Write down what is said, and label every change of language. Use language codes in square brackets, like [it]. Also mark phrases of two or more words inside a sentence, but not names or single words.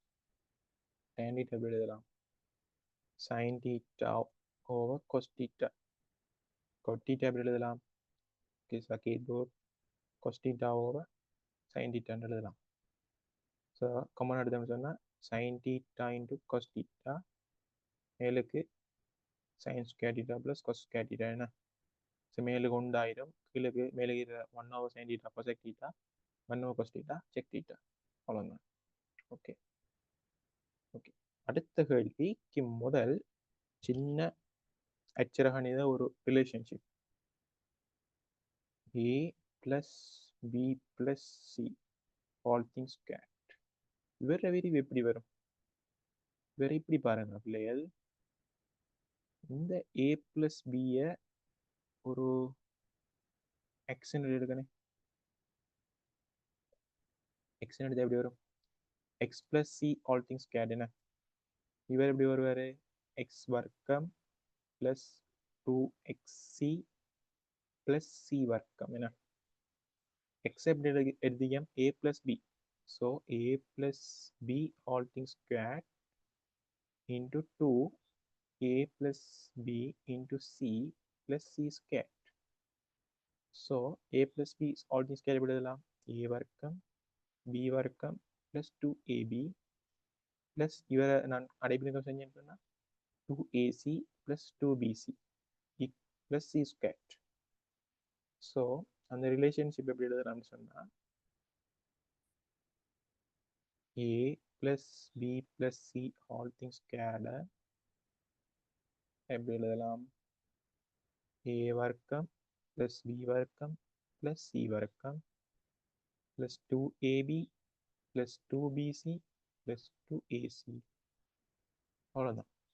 [en] tan theta எப்படி எழுதலாம்? sin theta over cos theta. cot theta [ta] எப்படி எழுதலாம்? ஓகே, குட். [en] cos theta over sin theta எழுதலாம். [ta] ஸோ காமன் எடுத்தோம்னு சொன்னால் [en] sin theta into cos theta [ta] மேலுக்கு [en] sin square theta plus cos square theta [ta] என்ன? [en] ஸோ மேலுக்கு உண்டாயிரும், கீழுக்கு மேலுக்கு 1 over sin theta cosec theta 1 over cos theta sec theta. [ta] அவ்வளோதான். ஓகே ஓகே, அடுத்த கேள்விக்கு முதல் சின்ன அச்சரகணித ஒரு ரிலேஷன்ஷிப். [en] a plus b plus c all things squared. [ta] இவர விரிவு எப்படி வரும்? இவரை இப்படி பாருங்க பிள்ளைகள். இந்த [en] a plus b [ta] ஒரு x எடுக்கணும். x எடுத்து எப்படி வரும்? [en] x plus c all things squared [ta] என்ன? இவர் எப்படி வருவாரு? x வர்க்கம் [en] plus 2xc plus c [ta] வர்க்கம் என்ன? x எப்படி எழுதியம்? [en] a plus b. So a plus b all things squared into 2 a plus b into c plus c squared. So a plus b all things squared எப்படி எழுதலாம்? a வர்க்கம் b வர்க்கம் plus 2ab plus இவரை நான் அடைப்பிலிங்கம் செஞ்சேன்னா 2ac plus 2bc plus c squared. [ta] ஸோ அந்த ரிலேஷன்ஷிப் எப்படி எழுதலாம்னு சொன்னால் [en] a plus b plus c all things squared [ta] எப்படி எழுதலாம்? [en] a வர்க்கம் plus b வர்க்கம் plus c வர்க்கம் plus 2ab plus 2bc plus 2ac. [ta] அவ்வளோதான்.